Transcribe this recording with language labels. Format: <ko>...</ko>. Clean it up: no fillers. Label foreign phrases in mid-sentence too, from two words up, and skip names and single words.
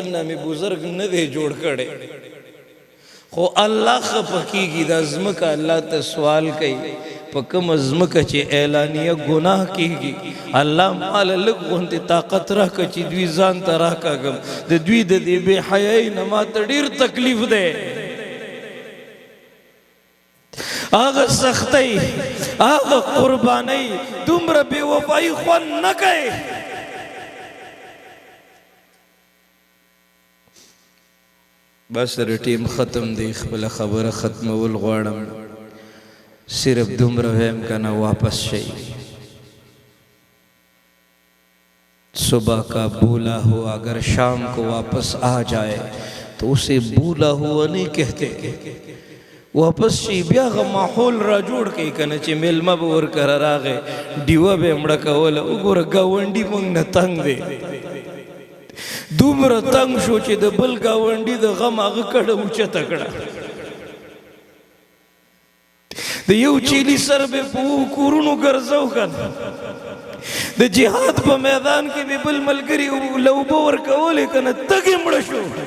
<ps>نه مې بزرګ نه دی جوړ کړی خو الله خفه کېږي دا ځمکه الله ته سوال کوي په کومه ځمکه چې اعلانیه ګناه کېږي الله ماله لږ غوندې طاقت راکړه چې دوی ځان ته راکاږم د دوی د دې بې حیایۍ نه ماته ډېر تکلیف دی هغه سختۍ هغه قربانۍ دومره بې وفایي خوند نه کوي بس سره ټیم ختم دی خپله خبره ختمول غواړم صرف دومره ویم که نه واپس شئ صبح</ps> <ur>کا بولا ہوا اگر شام کو واپس آ جائے تو اسے بولا ہوا نہیں کہتے</ur> <ps>واپس شي بیا هغه ماحول را جوړ کړي که نه چې میلمه به ورکره راغی ډیوه به یې مړه کوله وګوره ګاونډي موږ نه تنګ دی دومره تنګ شو چې د بل ګاونډي د غم هغه کډه اوچته کړه د یو چیلي سر به په کورونو ګرځو که نه د جهاد په میدان کې به بل ملګري له اوبه ورکولې که نه تږې مړه شو</ps>